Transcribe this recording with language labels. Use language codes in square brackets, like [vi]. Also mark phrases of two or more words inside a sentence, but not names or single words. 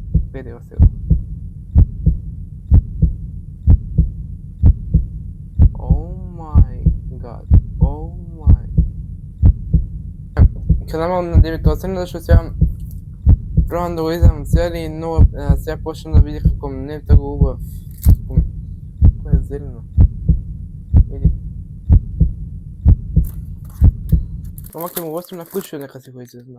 [mk] Гледај го сега. [en] Oh my god. Oh my. [mk] Каналот на 9/8 зашто сега пробам да го изгледам сега и многу сега почнам да види како не е толку убав. Тоа е зелено. Види. Ама ќе му го оставим на куќа нека се го изгледа.